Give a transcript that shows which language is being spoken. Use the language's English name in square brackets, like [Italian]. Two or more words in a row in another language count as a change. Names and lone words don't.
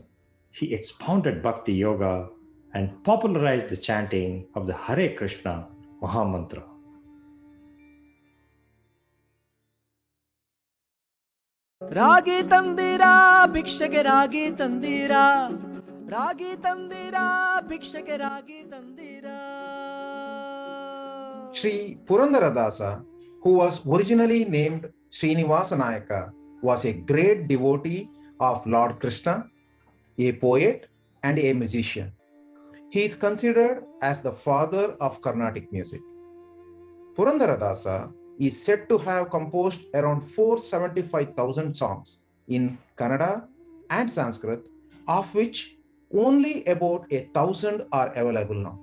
[English] He expounded Bhakti Yoga and popularized the chanting of the Hare Krishna Mahamantra. [Kannada] ರಾಗಿ ತಂದಿರಾ ಭಿಕ್ಷೆಗೆ ರಾಗಿ ತಂದಿರಾ ರಾಗಿ ತಂದಿರಾ ಭಿಕ್ಷೆಗೆ ರಾಗಿ ತಂದಿರಾ. [English] Sri Purandaradasa, who was originally named Srinivasa Nayaka, was a great devotee of Lord Krishna, a poet and a musician. He is considered as the father of Carnatic music. Purandaradasa is said to have composed around 475,000 songs in Kannada and Sanskrit, of which only about 1,000 are available now.